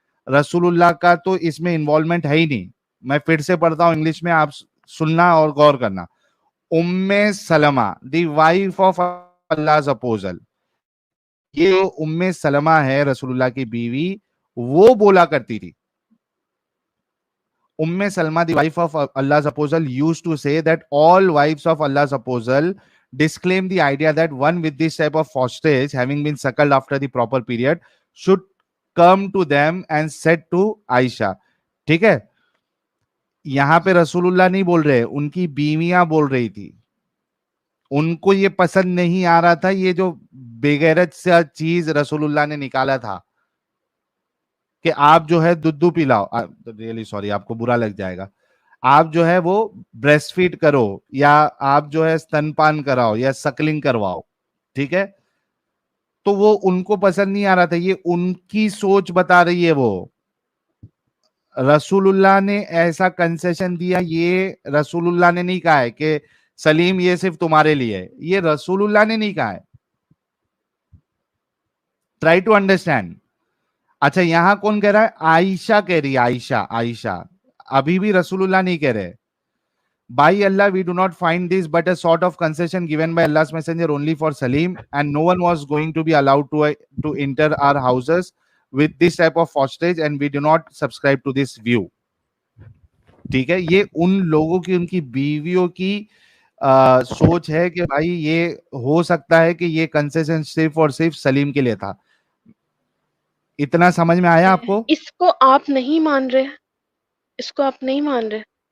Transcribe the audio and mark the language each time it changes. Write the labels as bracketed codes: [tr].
[hi] रसूलुल्लाह का तो इसमें इन्वॉल्वमेंट है ही नहीं। मैं फिर से पढ़ता हूं इंग्लिश में, आप सुनना और गौर करना। उम्मे Salma, [en] the wife of Allah अपोजल, [hi] ये जो उम्मे सलमा है रसूलुल्लाह की बीवी, वो बोला करती थी। [en] Umm Salma, the wife of Allah's apostle, used to say that all wives of Allah's apostle disclaim the idea that one with this type of fosterage, having been suckled after the proper period, should come to them and said to Aisha. [hi] ठीक है, यहां पे रसूलुल्लाह नहीं बोल रहे, उनकी बीवियां बोल रही थी। उनको ये पसंद नहीं आ रहा था, ये जो बेगैरत सा चीज रसूलुल्लाह ने निकाला था कि आप जो है दुद्धू पिलाओ, [en] really sorry [hi] आपको बुरा लग जाएगा, आप जो है वो ब्रेस्ट फीड करो, या आप जो है स्तनपान कराओ या सकलिंग करवाओ, ठीक है। तो वो उनको पसंद नहीं आ रहा था, ये उनकी सोच बता रही है वो। रसूलुल्लाह ने ऐसा कंसेशन दिया, ये रसूलुल्लाह ने नहीं कहा है कि सलीम ये सिर्फ तुम्हारे लिए है, ये रसूलुल्लाह ने नहीं कहा है। [en] Try to understand. [hi] अच्छा यहां कौन कह रहा है? आयशा कह रही है, आयशा, आयशा। अभी भी रसूलुल्लाह नहीं कह रहे। [en] By Allah, we do not find this but a sort of concession given by Allah's messenger only for Salim, and no one was going to be allowed to enter our houses with this type of fosterage, and we do not subscribe to this view. [hi] ठीक है, ये उन लोगों की, उनकी बीवियों की सोच है कि भाई ये हो सकता है कि ये कंसेशन सिर्फ और सिर्फ सलीम के लिए था। इतना समझ में आया आपको? इसको आप नहीं मान रहे, इसको आप नहीं मान रहे